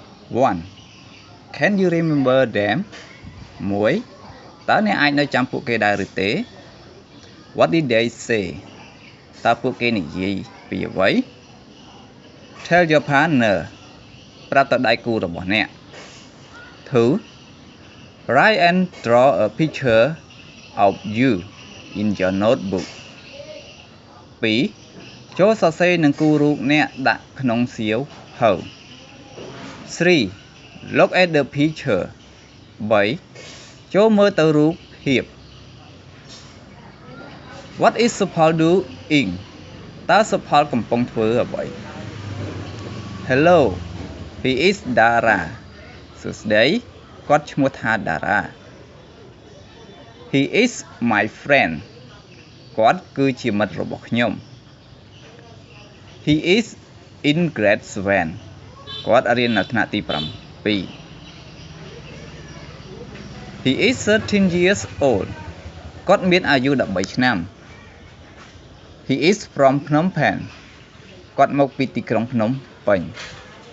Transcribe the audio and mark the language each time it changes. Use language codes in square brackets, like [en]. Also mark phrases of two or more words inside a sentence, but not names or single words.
[en] 1. Can you remember them? 1. [km] តើអ្នកអាចនៅចាំពួកគេដែរឬទេ [en] What did they say? [km] តើពួកគេនិយាយពីអ្វី [en] Tell your partner [km] ប្រាប់ទៅដៃគូរបស់អ្នក 2. [en] Write and draw a picture of you in your notebook 2. [km] ចូលសរសេរនឹងគូររូបអ្នកដាក់ក្នុងសៀវភៅ 3. [en] Look at the picture 3. [km] ចូលមើលទៅរូបភាព [en] What is Supal doing? [km] តើ Supal កំពុងធ្វើអ្វី [en] Hello, he is Dara [km] សួស្តីគាត់ឈ្មោះថា Dara [en] He is my friend [km] គាត់គឺជាមិត្តរបស់ខ្ញុំ [en] He is in grade 7 [km] គាត់រៀននៅថ្នាក់ទី7 [en] He is 13 years old [km] គាត់មានអាយុ13ឆ្នាំ [en] He is from Phnom Penh [km] គាត់មកពីទីក្រុងភ្នំពេញ